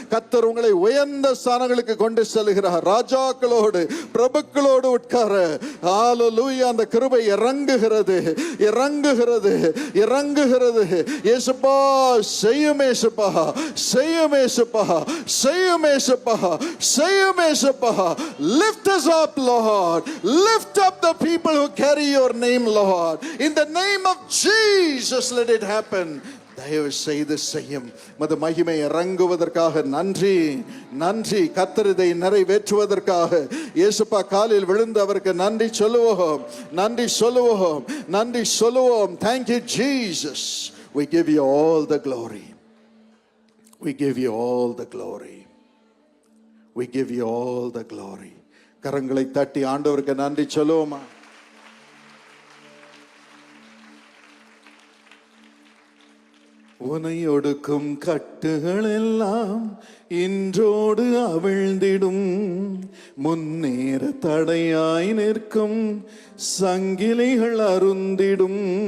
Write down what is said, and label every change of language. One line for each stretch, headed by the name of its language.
Tamil: கர்த்தர் உங்களை உயர்ந்த ஸ்தானங்களுக்கு கொண்டு செல்கிறார். ராஜாக்களோடு பிரபுக்களோடு உட்கார ஹல்லேலூயா அந்த கிருபை இறங்குகிறது, இறங்குகிறது, இறங்குகிறது. இயேசுப்பா செய்யும், இயேசுப்பா செய்யும், இயேசுப்பா செய்யும், இயேசுப்பா செய்யும், இயேசுப்பா.
English: Lift us up, Lord. Lift up the people who carry your name, Lord. In the name of Jesus, let it happen.
Tamil: தயவு செய்து செய்யும். மது மகிமை இறங்குவதற்காக நன்றி, நன்றி. கர்த்தர் இதை நிறைவேற்றுவதற்காக இயேசுப்பா காலில் விழுந்து அவருக்கு நன்றி சொல்லுவோம், நன்றி சொல்லுவோம், நன்றி சொல்லுவோம்.
English: Thank you, Jesus. We give you all the glory. We give you all the glory. We give you all the glory.
Tamil: கரங்களை தட்டி ஆண்டவருக்கு நன்றி சொல்லுவோமா? உனை ஒடுக்கும் கட்டுகள் எல்லாம் இன்றோடு அவிழ்ந்திடும், முன்னேற தடையாய் நிற்கும் சங்கிலிகள் அருந்திடும்.